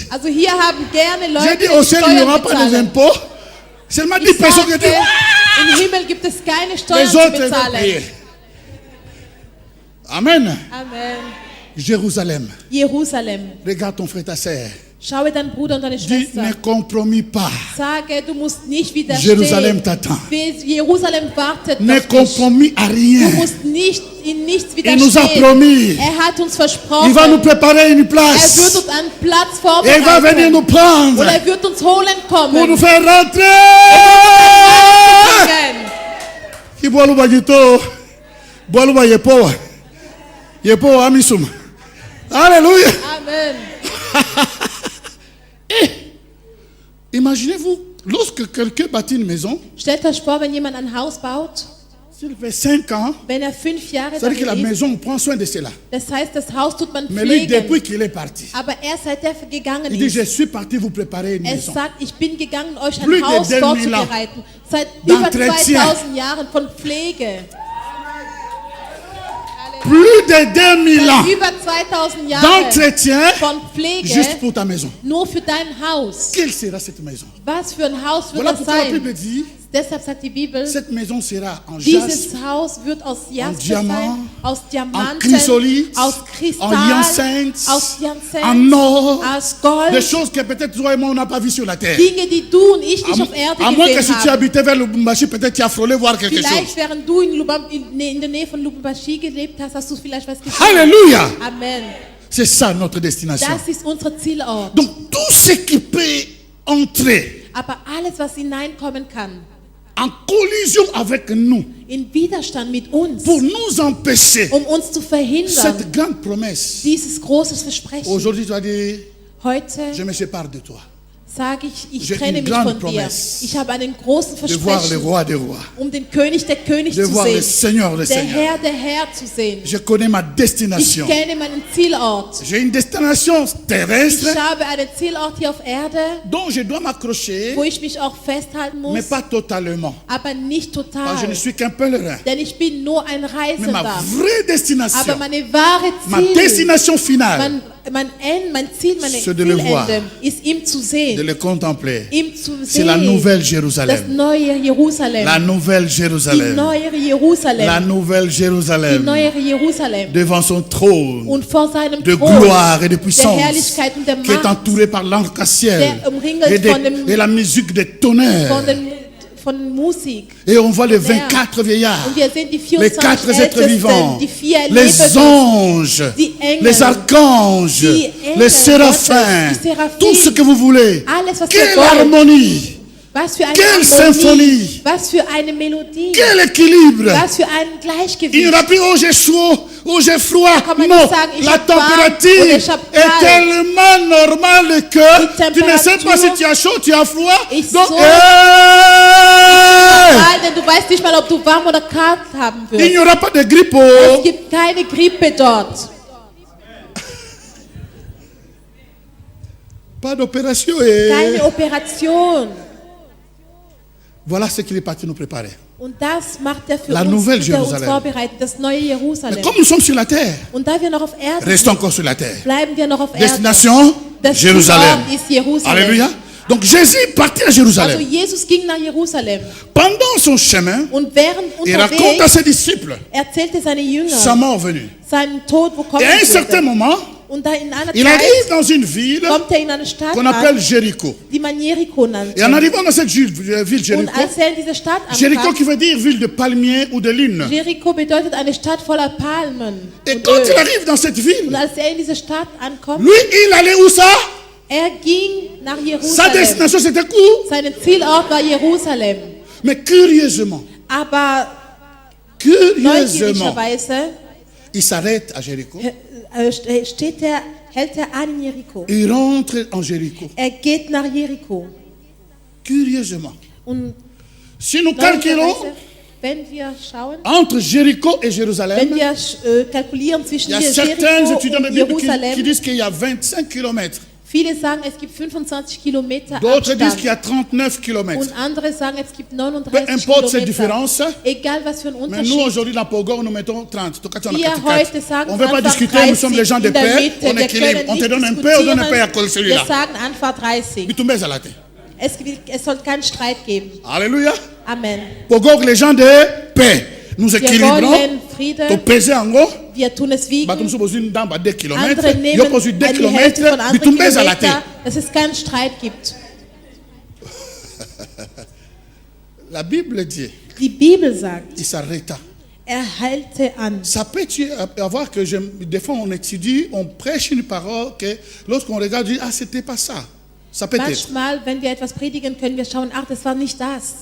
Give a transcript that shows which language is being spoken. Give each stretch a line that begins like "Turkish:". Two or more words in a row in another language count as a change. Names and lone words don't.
German: Also hier haben gerne
French: J'ai
German: Leute,
French: dit au
German: die
French: ciel, il n'y
German: Steuern
French: aura pas de
German: bezahlen.
French: impôts. Seulement 10
German: Ich
French: personnes qui
German: sagte,
French: disent,
German: im Himmel gibt es keine Steuern
French: les
German: zu
French: autres vont payer.
German: bezahlen.
French: Amen.
German: Amen.
French: Jérusalem.
German: Jerusalem.
French: Regarde ton frère, ta sœur.
German: Schaue deinen Bruder und deine
French: Dis,
German: Schwester.
French: ne compromis pas.
German: Sage, du musst nicht widerstehen.
French: Jérusalem t'attend.
German: Jerusalem wartet
French: Ne
German: auf dich.
French: compromis à
German: Du
French: rien.
German: musst nicht in nichts
French: Il nous a
German: widerstehen.
French: promis.
German: Er hat uns versprochen.
French: Il va nous préparer une
German: Er wird
French: place.
German: uns einen Platz
French: Et il va venir
German: vorbereiten.
French: nous prendre
German: Und er wird uns holen
French: pour nous
German: kommen.
French: faire rentrer. Qui boit l'ouba jito, boit l'ouba yepoa, yepoa amisum. Alléluia.
German: Amen.
French: Imaginez-vous, lorsque quelqu'un bâtit une maison,
German: Stellt euch vor, wenn jemand ein Haus baut,
French: s'il fait 5 ans,
German: wenn er 5 Jahre
French: ça veut dire que la
German: darin ist,
French: maison, on prend soin de cela.
German: das heißt, das Haus tut man
French: Mais lui, depuis
German: pflegen.
French: qu'il est parti,
German: Aber erst seit er gegangen
French: il dit, je
German: ist,
French: suis parti vous préparer une
German: er
French: maison.
German: sagt, ich bin gegangen, euch
French: Plus
German: ein
French: de
German: Haus
French: 2000
German: vorzubereiten. Seit über
French: d'entretien.
German: 2000 Jahren von Pflege.
French: Plus de 2000 ans
German: Seit über 2000 Jahren
French: d'entretien
German: von Pflege
French: juste pour ta maison.
German: nur für dein Haus.
French: Quelle sera cette maison?
German: Was für ein Haus wird
French: Voilà
German: das
French: pourquoi la
German: sein?
French: Bible dit,
German: Deshalb sagt die Bibel,
French: cette maison sera en
German: dieses
French: jaspe,
German: Haus wird aus Jasper
French: Diamant,
German: sein, aus
French: en
German: Diamanten,
French: chrysolite,
German: aus
French: en
German: Kristall,
French: hyacinthe,
German: aus Jacinth,
French: en or,
German: aus
French: des
German: Gold,
French: choses que peut-être toi et moi on n'a pas vues sur la terre.
German: Dinge, die du und ich nicht auf Erde
French: À moins que si
German: gesehen
French: tu
German: haben.
French: habitais vers Lubumbashi, peut-être tu as frôlé voir quelque chose.
German: Vielleicht, während du in der Nähe von Lubumbashi gelebt hast, hast du vielleicht was gesehen.
French: Alléluia!
German: Amen.
French: C'est ça notre destination.
German: Das ist unser Zielort.
French: Donc tout ce qui peut entrer
German: Aber alles, was hineinkommen kann,
French: en collision avec nous
German: in Widerstand mit uns,
French: pour nous empêcher
German: uns zu verhindern,
French: cette grande promesse.
German: dieses großes Versprechen.
French: Aujourd'hui tu vas dire,
German: Heute
French: je me sépare de toi.
German: sage ich
French: J'ai
German: trenne
French: une
German: mich
French: grande
German: von dir.
French: promesse
German: Ich habe einen großen
French: De voir le
German: Versprechen,
French: roi des rois,
German: den König der König
French: de
German: zu
French: voir le
German: sehen,
French: Seigneur des seigneurs.
German: der Herr zu sehen.
French: Je connais ma
German: Ich
French: destination.
German: kenne meinen Zielort.
French: J'ai une destination terrestre
German: Ich habe einen Zielort hier auf Erde,
French: dont je dois m'accrocher,
German: wo ich mich auch festhalten
French: mais
German: muss,
French: pas totalement.
German: aber nicht
French: Parce que je ne
German: total.
French: suis qu'un pèlerin.
German: Denn ich bin nur ein
French: Mais ma
German: Reisender.
French: vraie
German: Aber
French: destination,
German: meine wahre
French: ma
German: Ziel,
French: destination finale,
German: mein Ziel, meine
French: C'est de le voir.
German: Zielende ist ihm zu
French: de
German: sehen.
French: le contempler.
German: Ihm zu
French: C'est la nouvelle
German: sehen. Das
French: Jérusalem.
German: neue Jerusalem.
French: La nouvelle
German: Die
French: Jérusalem.
German: neuere
French: La
German: Jerusalem.
French: nouvelle
German: Die
French: Jérusalem.
German: neuere Jerusalem.
French: Devant son trône
German: Und vor seinem
French: de
German: Thron
French: gloire et de
German: der
French: puissance,
German: Herrlichkeit und der
French: qui est
German: Macht,
French: entouré par l'arc-en-ciel
German: der umringelt
French: et,
German: von dem-
French: et la musique des tonnerres.
German: von Musik.
French: Et on voit les 24 vieillards,
German: Und wir sehen die
French: les
German: 24
French: quatre êtres
German: Ältesten,
French: vivants,
German: die 4
French: les
German: Lebewesen,
French: anges,
German: die Engel,
French: les archanges,
German: die Engel
French: les séraphins,
German: Gottes, die Seraphim,
French: tout ce que vous voulez.
German: alles, was wir
French: Quelle
German: wollen.
French: harmonie,
German: Was für eine
French: Quelle
German: Harmonie,
French: Symphonie.
German: was für eine Melodie,
French: quel équilibre.
German: was für ein
French: Il n'y
German: Gleichgewicht.
French: aura plus, oh j'ai chaud, oh j'ai froid.
German: Da kann man
French: Non,
German: nicht sagen, ich
French: la
German: hab warm
French: température
German: oder ich hab
French: est
German: kalt.
French: tellement normale que
German: Die
French: tu ne sais pas si
German: Temperatur
French: tu as chaud, tu as froid.
German: ist
French: Donc,
German: so-
French: hey,
German: Denn du weißt nicht mal, ob du warm oder kalt haben
French: il
German: wirst.
French: n'y aura pas de grippe.
German: Es
French: Oh.
German: gibt keine Grippe dort.
French: Pas d'opération.
German: Keine Operation.
French: Voilà ce qu'il est parti nous préparer.
German: Und das macht er für
French: La
German: uns,
French: nouvelle
German: wird er uns
French: Jérusalem.
German: vorbereitet, das neue
French: Mais
German: Jerusalem.
French: comme nous sommes sur la terre,
German: Und da wir noch auf Erde
French: restons
German: sind,
French: encore sur la terre.
German: bleiben wir noch auf Erde.
French: Destination,
German: Das
French: Jérusalem.
German: Zielort ist Jerusalem.
French: Alléluia. Donc Jésus partit à
German: Also
French: Jérusalem.
German: Jesus ging nach Jerusalem.
French: Pendant son chemin,
German: Und während
French: il raconte à
German: unterwegs
French: ses disciples
German: erzählte seine Jünger
French: sa mort venue.
German: seinen Tod, wo kommen
French: Et à un certain
German: würde.
French: moment,
German: Und da in einer
French: il
German: Zeit
French: arrive dans une ville
German: kommt er in eine Stadt
French: qu'on appelle
German: an,
French: Jéricho.
German: die man Jericho nannte.
French: Et en arrivant dans cette ville
German: Und
French: Jéricho,
German: als er in diese Stadt
French: Jéricho
German: ankam,
French: qui veut dire ville de palmiers ou de lune.
German: Jericho bedeutet eine Stadt voller Palmen
French: Et
German: und
French: quand il
German: Öl.
French: arrive dans cette
German: Und
French: ville,
German: als er in diese Stadt ankommt,
French: lui, il allait où ça?
German: er ging nach
French: Sa
German: Jerusalem.
French: destination c'était où?
German: Sein Zielort war Jerusalem.
French: Mais curieusement,
German: Aber
French: curieusement,
German: neugierischerweise
French: il s'arrête à Jéricho.
German: hält er an in Jericho.
French: Il rentre en Jéricho.
German: Er geht nach Jericho.
French: Curieusement.
German: Und
French: Si nous calculons
German: neugierweise, wenn wir schauen,
French: entre Jéricho et
German: wenn
French: Jérusalem,
German: wir kalkulieren zwischen
French: il y a certains
German: Jericho
French: étudiants de
German: und
French: Bible qui
German: Jerusalem,
French: disent qu'il y a 25 kilomètres.
German: viele sagen, es gibt 25 Kilometer
French: D'autres disent qu'il y
German: Abstand.
French: a 39 kilomètres.
German: Und andere sagen, es gibt
French: Peu
German: 39
French: importe cette
German: Kilometer.
French: différence,
German: Egal was für ein
French: mais nous
German: Unterschied.
French: aujourd'hui dans Pogor, nous mettons 30. Toi, tu en as
German: Wir
French: 44.
German: heute sagen
French: On ne veut pas
German: einfach
French: discuter, nous
German: 30
French: sommes des gens de
German: in der
French: paix,
German: Mitte.
French: on
German: Wir
French: équilibre.
German: können
French: On te
German: nicht
French: donne un peu, on donne un peu à cause
German: diskutieren.
French: celui-là.
German: Wir sagen einfach 30. Bitumbez à la tête. Es soll keinen Streit geben.
French: Alléluia.
German: Amen.
French: Pogor, les gens de paix. Nous
German: Wir
French: équilibrons.
German: wollen Friede.
French: Tu pèses en gros.
German: Wir tun es wiegen. Batum so bozine dans 2 kilomètres. Andere nehmen Yo posu 2 die Hälfte von
French: kilomètres.
German: anderen Bitumbez à la tête. Kilometer, dass es keinen Streit gibt.
French: La Bible dit,
German: Die Bibel sagt,
French: il s'arrêta.
German: er halte an.
French: Ça peut avoir que des fois on étudie, on prêche une parole que lorsqu'on regarde, on dit, ah, c'était pas ça. Ça peut être.
German: Manchmal, wenn wir etwas predigen, können wir schauen, ach, das war nicht das.